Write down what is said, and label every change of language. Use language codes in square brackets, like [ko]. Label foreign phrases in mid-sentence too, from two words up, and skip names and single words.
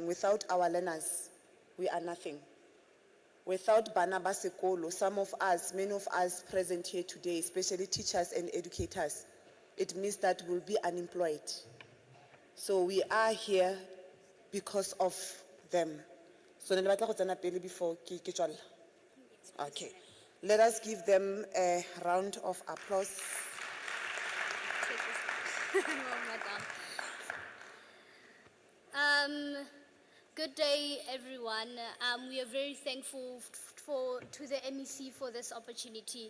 [en] Without our learners, we are nothing. Without [tn] Banaba Sekolo, [en] some of us, many of us present here today, especially teachers and educators, it means that we'll be unemployed. So we are here because of them. [tn] So ne le batla go tsena pele before ke tswalla. [en] Okay. Let us give them a round of applause. Good day, everyone. We are very thankful to the MEC for this opportunity.